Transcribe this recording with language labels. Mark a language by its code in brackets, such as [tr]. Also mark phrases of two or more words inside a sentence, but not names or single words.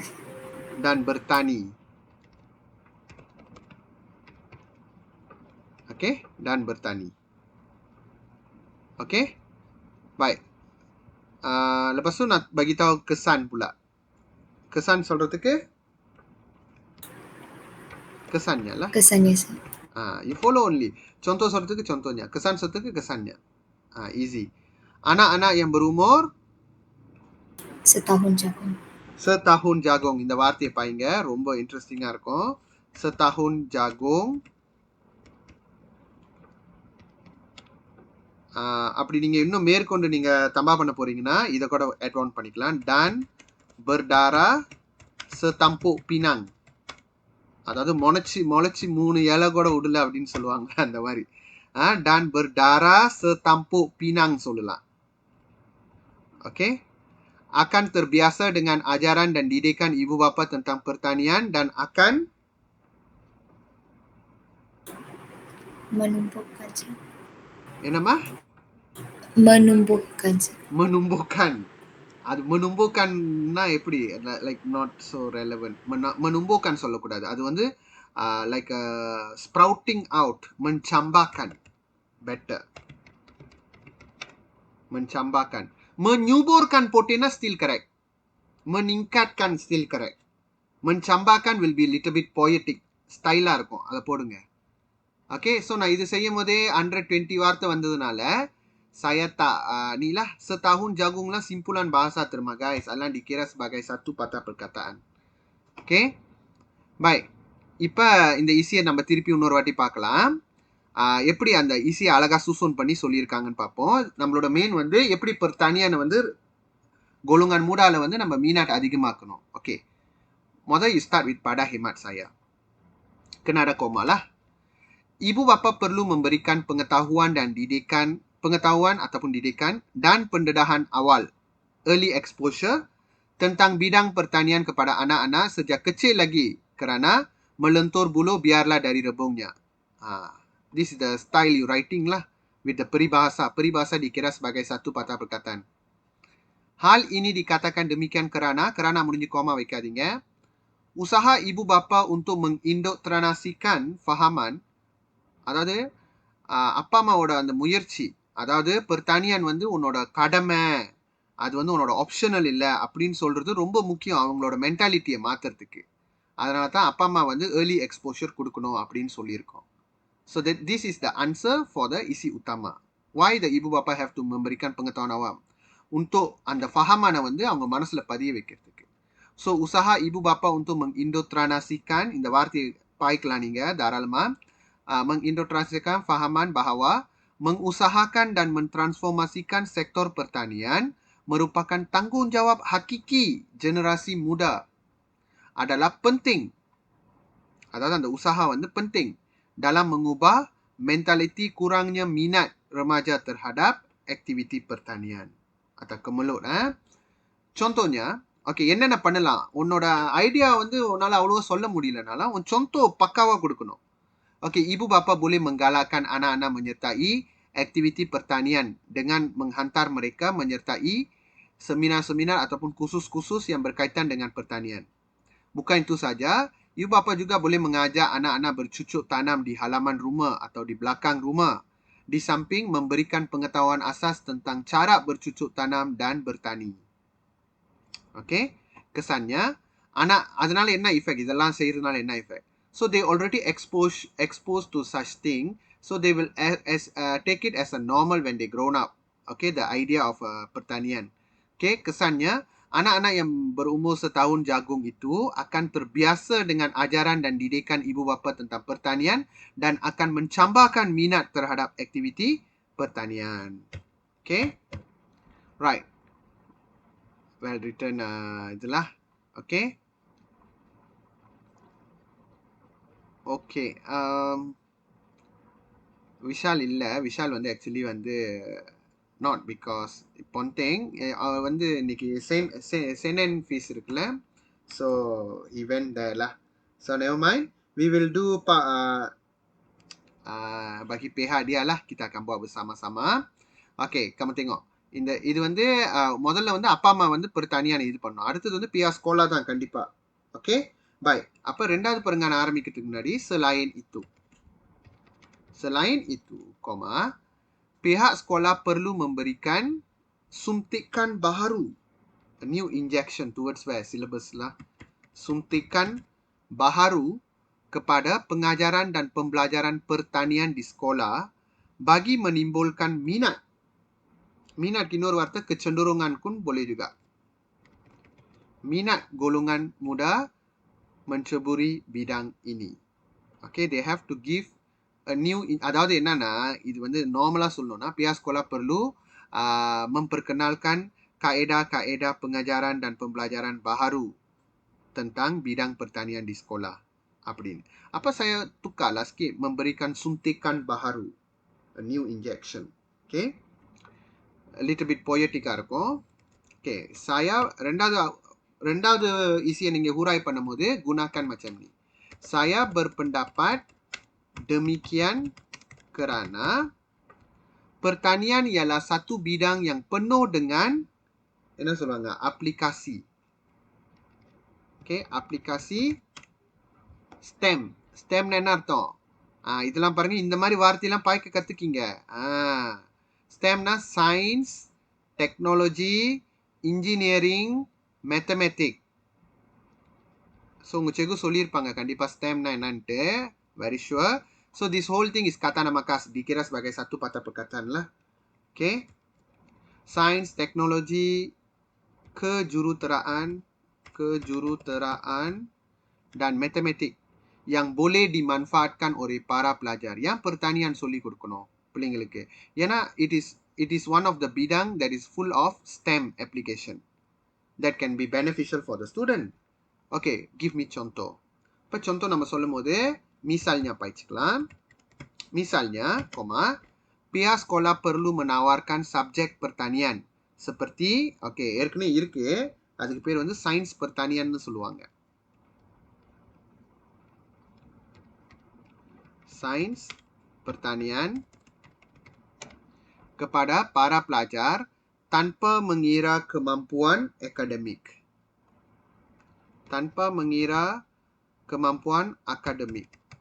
[ms] Dan bertani. Okay, dan bertani. Okay, baik. Lepas tu nak bagi tahu kesan pula. Kesan சொல்றதுக்கு kesannya lah. Kesannya, sir. [en] You follow only. [ms] Contoh சொல்றதுக்கு contohnya. Kesan சொல்றதுக்கு kesannya. Easy. Anak-anak yang berumur Setahun jagung. setahun jagung. [ta] இந்த வார்த்தையை பாருங்க, ரொம்ப இன்ட்ரெஸ்டிங்கா இருக்கும். [ms] Setahun jagung. [ta] அப்படி நீங்க இன்னும் மேற்கொண்டு நீங்க தம்பா பண்ண போறீங்கன்னா இதை கூட [en] add on [ta] பண்ணிக்கலாம். [ms] Dan berdarah setampuk pinang. [ta] அதாவது முளைச்சி 3 இலை கூட விடல அப்படின்னு சொல்லுவாங்க அந்த மாதிரி. [ms] Dan berdarah setampuk pinang சொல்லலாம். Okay. Akan terbiasa dengan ajaran dan didikan ibu bapa tentang pertanian dan akan Menumbuhkan, sir. [ta] என்னம்மா? [ms] Menumbuhkan, sir. menumbuhkan. [ta] அது menumbuhkanனா எப்படி? [en] Like not so relevant. [ta] menumbuhkan சொல்லக்கூடாது. அது வந்து [en] like sprouting out, mencambahkan. Better. Mencambarkan. Menyuburkan potena still correct. Meningkatkan still correct. Mencambarkan will be little bit poetic. [ta] Style இருக்கும். அதை போடுங்க. [en] Okay, so [ta] நான் இது செய்யும் போதே 120 வார்த்தை வந்ததுனால [ms] saya tak ni lah setahun jagung lah simpulan bahasa terma [ta] guys. [ms] Alang dikira sebagai satu patah perkataan. Okay. Baik. [ta] இப்ப இந்த ஈஸியை நம்ம திருப்பி இன்னொரு வாட்டி பார்க்கலாம். எப்படி அந்த ஈஸியை அழகா சூசன் பண்ணி சொல்லியிருக்காங்கன்னு பார்ப்போம். நம்மளோட மெயின் வந்து எப்படி pertanian வந்து [ms] golongan mudaல [ta] வந்து நம்ம minat அதிகமாக்கணும். ஓகே. [ms] முதல்ல [en] you start with [ms] pada hemat saya. Kena ada koma lah. Ibu bapa perlu memberikan pengetahuan ataupun didikan dan pendedahan awal, [en] early exposure, [ms] tentang bidang pertanian kepada anak-anak sejak kecil lagi kerana melentur bulu biarlah dari rebungnya. [en] This is the style you writing lah with the peribahasa. [ms] Peribahasa dikira sebagai satu patah perkataan. Hal ini dikatakan demikian kerana menunjuk koma வைக்காதீங்க. Usaha ibu bapa untuk mengindoktrinasikan fahaman, [ta] அதாவது அப்பா அம்மாவோட அந்த முயற்சி, அதாவது pertanian வந்து உன்னோட கடமை, அது வந்து உன்னோட ஆப்ஷனல் இல்லை அப்படின்னு சொல்றது ரொம்ப முக்கியம் அவங்களோட மென்டாலிட்டியை மாத்துறதுக்கு. அதனால தான் அப்பா அம்மா வந்து [en] early exposure [ta] கொடுக்கணும் அப்படின்னு சொல்லியிருக்கோம். [en] So that this is the answer for the [ms] isi utama. [en] Why the [ms] ibu bapa [en] have to [ms] memberikan pengetahuan awam? Untuk அந்த fahamana [ta] வந்து அவங்க மனசுல பதிய வைக்கிறதுக்கு. [ms] So usaha ibu bapa untuk mengindoktrinasikan, [ta] இந்த வார்த்தையை பாய்க்கலாம் நீங்க தாராளமா. [ms] Mengindoktrinasikan fahaman bahawa mengusahakan dan mentransformasikan sektor pertanian merupakan tanggungjawab hakiki generasi muda adalah penting. [ta] Aதாவது அந்த [ms] usaha வந்து penting dalam mengubah mentaliti kurangnya minat remaja terhadap aktiviti pertanian atau kemelut. Contohnya, [ta] okay, என்னென்ன பண்ணலாம்? உன்னோட ஐடியா வந்து உன்னால அவ்வளவா சொல்ல முடியலனால உன் contoh பக்காவா கொடுக்கணும். [ms] Okay, ibu bapa boleh menggalakkan anak-anak menyertai aktiviti pertanian dengan menghantar mereka menyertai seminar-seminar ataupun kursus-kursus yang berkaitan dengan pertanian. Bukan itu saja, ibu bapa juga boleh mengajak anak-anak bercucuk tanam di halaman rumah atau di belakang rumah, di samping memberikan pengetahuan asas tentang cara bercucuk tanam dan bertani. [ta] Okay, [ms] kesannya anak [ta] அதனால என்ன எஃபெக்ட், இதெல்லாம் செய்யறதுனால என்ன எஃபெக்ட்? [en] So they already exposed to such thing, so they will take it as a normal when they grown up. Okay, the idea of pertanian. [ms] Okay, kesannya anak-anak yang berumur setahun jagung itu akan terbiasa dengan ajaran dan didikan ibu bapa tentang pertanian dan akan mencambarkan minat terhadap aktiviti pertanian. Okay, right. Well written, itulah. Okay. [ta] ஓகே, விஷால் இல்லை. விஷால் வந்து ஆக்சுவலி வந்து [en] not because [ta] பொன்டேங் அவர் வந்து இன்னைக்கு செனன் ஃபீஸ் இருக்குல்ல, [en] so event [ta] lah. [en] So never mind, we will do [ms] bagi pihak dia lah, kita akan buat bersama-sama. [ta] Okay, [ms] kamu tengok [ta] இது வந்து முதல்ல வந்து அப்பா அம்மா வந்து pertanian இது பண்ணணும். அடுத்தது வந்து [ms] pihak sekolah [ta] தான் கண்டிப்பா. [ms] Okay. Baik, apa ரெண்டாவது perenggan [ta] ஆரம்பிக்கிறதுக்கு முன்னாடி [ms] selain itu, pihak sekolah perlu memberikan suntikan baharu, [en] a new injection towards where syllabus [ms] lah, suntikan baharu kepada pengajaran dan pembelajaran pertanian di sekolah bagi menimbulkan minat. Minat kinur warta kecenderungan pun boleh juga. Minat golongan muda menceburi bidang ini. [en] Okay, they have to give a new, [ta] அதாவது என்னன்னா இது வந்து நார்மலா சொல்லணும்னா [ms] pihak sekolah perlu memperkenalkan kaedah-kaedah pengajaran dan pembelajaran baharu tentang bidang pertanian di sekolah. அப்படின்னு. Apa saya tukarlah sikit, memberikan suntikan baharu, [en] a new injection. Okay, a little bit poetic-ஆ இருக்கும். [ta] Okay, saya ரெண்டாவது ஈஸியை நீங்கள் ஹூராய் பண்ணும்போது [ms] gunakan macam ni. Saya berpendapat demikian kerana pertanian ialah satu bidang yang penuh dengan [ta] என்ன சொல்லுவாங்க, [ms] aplikasi. Okay, aplikasi STEM. [ta] STEM என்ன அர்த்தம்? இதெல்லாம் பாருங்க, இந்த மாதிரி வார்த்தையெல்லாம் பாய்க்க கற்றுக்கிங்க. [en] STEMனா science, technology, engineering, mathematics. [ta] So உங்க செகு சொல்லியிருப்பாங்க கண்டிப்பா STEM-னா என்னன்ட்டு. [en] Very sure. So this whole thing is [ms] kata nama khas, dikira sebagai satu patah perkataan lah. Okay. Science, teknologi, kejuruteraan dan matematik yang boleh dimanfaatkan oleh para pelajar. [ta] Yang pertanian சொல்லி கொடுக்கணும் பிள்ளைங்களுக்கு. [en] ஏன்னா it is one of the bidang that is full of STEM application that can be beneficial for the student. Okay, give me contoh. [ta] இப்போ contoh நம்ம சொல்லும் போது misalnya படிச்சுக்கலாம். [ms] Misalnya, pihak sekolah perlu menawarkan subjek pertanian seperti, [ta] okay, ஏற்கனவே இருக்கு, அதுக்கு பேர் வந்து சயின்ஸ் pertanianன்னு சொல்லுவாங்க. [ms] Sains pertanian kepada para pelajar tanpa mengira kemampuan akademik. Tanpa mengira kemampuan akademik.